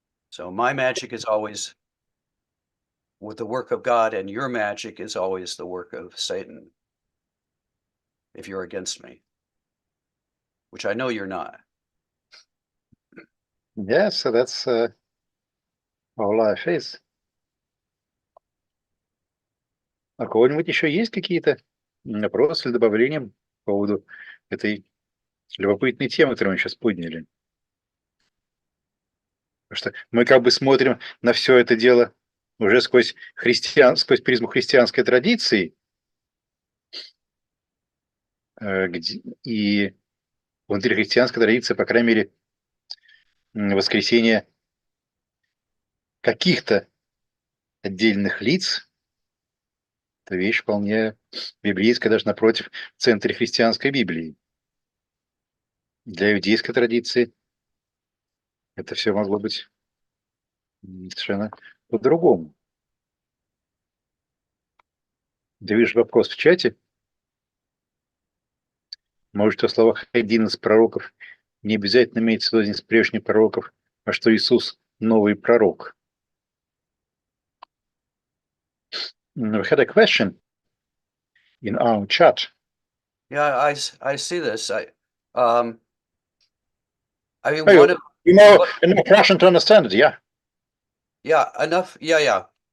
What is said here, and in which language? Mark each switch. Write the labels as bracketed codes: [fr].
[en] So my magic is always with the work of God, and your magic is always the work of Satan, if you're against me, which I know you're not. Yeah, so that's how life is. [ru] А у кого-нибудь еще есть какие-то вопросы или добавления по поводу этой любопытной темы, которую мы сейчас подняли? Потому что мы как бы смотрим на все это дело уже сквозь призму христианской традиции, и внутри христианской традиции, по крайней мере, воскресение каких-то отдельных лиц – это вещь вполне библейская, даже напротив, в центре христианской Библии. Для иудейской традиции это все могло быть совершенно по-другому. Да вижу вопрос в чате. Может, в словах один из пророков не обязательно имеется в виду один из прежних пророков, а что Иисус новый пророк. [en] We had a question in our chat. Yeah, I see this. I mean, Enough Russian to understand it, yeah? Yeah, enough. Yeah.